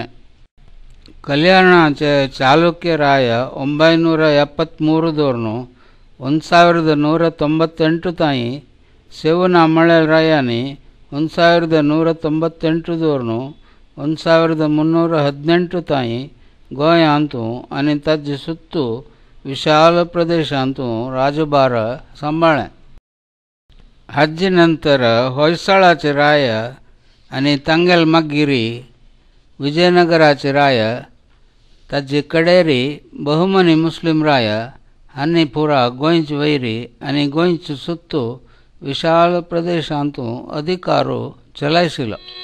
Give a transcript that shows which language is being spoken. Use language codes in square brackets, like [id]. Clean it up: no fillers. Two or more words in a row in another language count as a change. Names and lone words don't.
[kok] ಕಲ್ಯಾಣಾಚೆ ಚಾಲುಕ್ಯ ರಾಯ 973 1198 ತಾಯಿ ಸೇವನ ಮಳೆಲ್ ರಾಯಾನಿ 1198 1318 ತಾಯಿ ಗೋಯ ಅಂತೂ आणि ತಜ್ಜಿ ಸುತ್ತು ವಿಶಾಲ ಪ್ರದೇಶ ಅಂತೂ ರಾಜಭಾರ ಸಂಭಾಳೆ. हज्जीनंतर होयसाळाचे राय आणि तांगेल मगिरी विजयनगराचे राय ताजे कडेरी बहुमनी मुस्लिम राय हांणी पुरा गोंयचे वैरी आनी गोंयचे सुत्तू विशाल प्रदेशांतू अधिकारू चलायशिलो.